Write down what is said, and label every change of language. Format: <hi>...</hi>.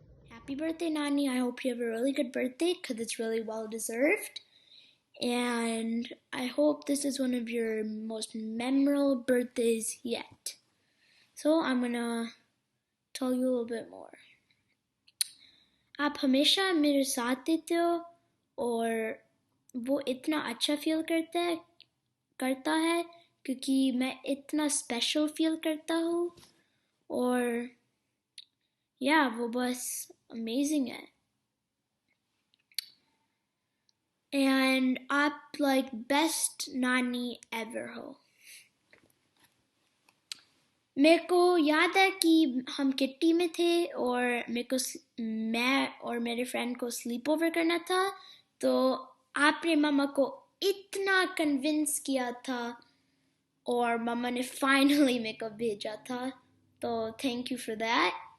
<en>Happy birthday, Nani. I hope you have a really good birthday because it's really well deserved. And I hope this is one of your most memorable birthdays yet. So I'm gonna tell you a little bit more.</en> <hi>आप हमेशा मेरे साथ देते हो और वो इतना अच्छा फील करता है क्योंकि मैं इतना स्पेशल फील करता हूँ और वो बस अमेजिंग है.</hi> <en>And आप like best nani ever हो.</en> <hi>मेरे को याद है कि हम किट्टी में थे और मैं और मेरे फ्रेंड को स्लीप ओवर करना था, तो आपने मामा को इतना कन्विंस किया था और मामा ने फाइनली मेरे को भेजा था, तो</hi> <en>Thank you for that.</en>